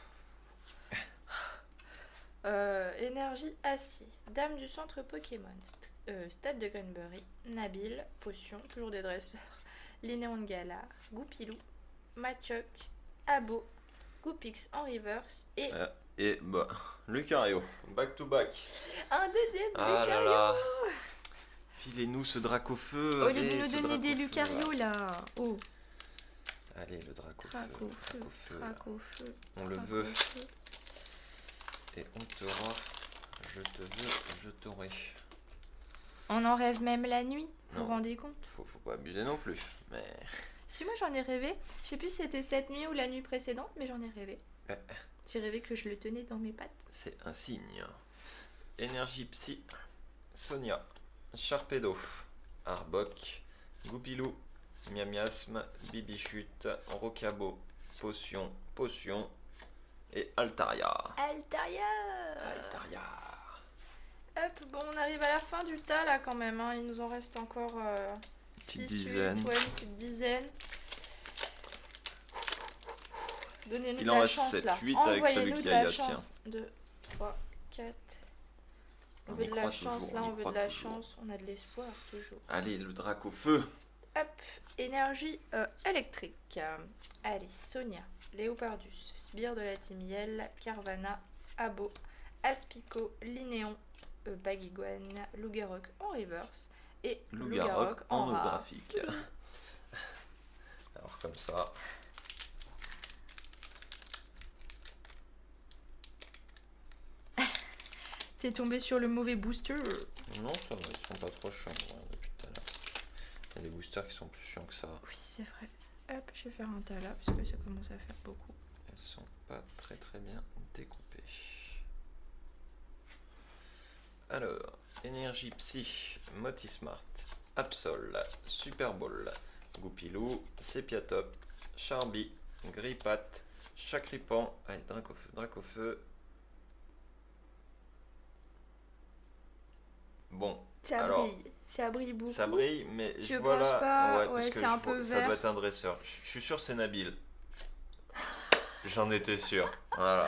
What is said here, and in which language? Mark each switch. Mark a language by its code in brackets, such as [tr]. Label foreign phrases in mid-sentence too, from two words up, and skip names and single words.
[fr] Énergie acier, Dame du centre Pokémon, Stade de Greenberry, Nabil, Potion, toujours des dresseurs, Linéon de Galar, Goupilou, Machoc, Abo, Goupix en reverse et Et bah, Lucario, [en] back to back. [fr] un deuxième Ah là Lucario. là. Filez-nous ce Dracofeu. Au lieu de allez, nous ce donner des Dracofeu, Lucario là. Oh, là. Allez, le Dracofeu. Dracofeu, Dracofeu, là. Dracofeu. On le veut. Et on t'aura. Je te veux, je t'aurai. On en rêve même la nuit, vous Non. vous rendez compte? Faut pas abuser non plus. Mais. Si moi j'en ai rêvé, je sais plus si c'était cette nuit ou la nuit précédente, mais j'en ai rêvé. Ouais. J'ai rêvé que je le tenais dans mes pattes. C'est un signe. Énergie Psy, Sonia, Sharpedo, Arbok, Goupilou, Miamiasme, Bibichute, Rocabo, Potion et Altaria. Altaria. Altaria. Hop, bon, on arrive à la fin du tas là quand même. Hein. Il nous en reste encore Petite 6, 8, dizaine. ouais, une petite dizaine. Donnez-nous Il de en la reste chance 7, là. 8 avec celui Envoyez-nous qui de a la Yatia. chance. 2, 3, 4. veut de la croit chance, toujours, là on y on veut de croit la toujours. chance, on a de l'espoir toujours. Allez, le drac au feu. Hop, énergie électrique. Allez, Sonia, Léopardus, Sbire de la Timiel, Carvana, Abo, Aspico, Linéon, Baguiguane, Lougarok en reverse et Lougarok en rare. holographique. Alors comme ça. T'es tombé sur le mauvais booster. Non, ça va, ils sont pas trop chiants depuis tout à l'heure. Il y a des boosters qui sont plus chiants que ça. Oui, c'est vrai. Hop, je vais faire un tas là parce que ça commence à faire beaucoup. Elles sont pas très bien découpées. Alors, énergie psy, Motismart, Absol, Super Ball, Goupilou, Sépiatop, Charby, Grippat, Chacripan, allez, Drac au feu. Bon, Ça alors, brille, ça brille beaucoup. ça brille, mais Je vois pense là, pas, parce ouais, que c'est un peu ça vert. doit être un dresseur. Je suis sûr c'est Nabil. J'en étais sûr. Voilà.